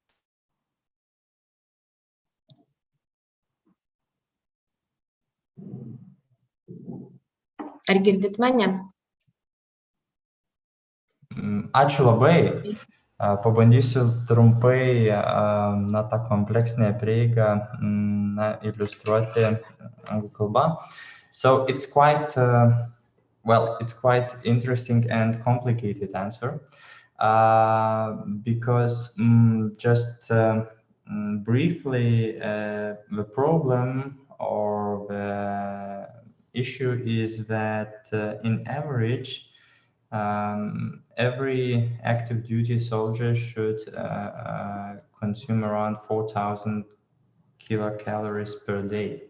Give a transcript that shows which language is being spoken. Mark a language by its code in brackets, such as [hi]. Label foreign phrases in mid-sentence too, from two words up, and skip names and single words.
[lt] Ar girdit mane? Ačiū labai. Pabandysiu trumpai tą kompleksinę prieigą iliustruoti anglų kalba. [en] So it's quite interesting and complicated answer because just briefly the problem or the issue is that in average every active duty soldier should consume around 4,000 kilocalories per day.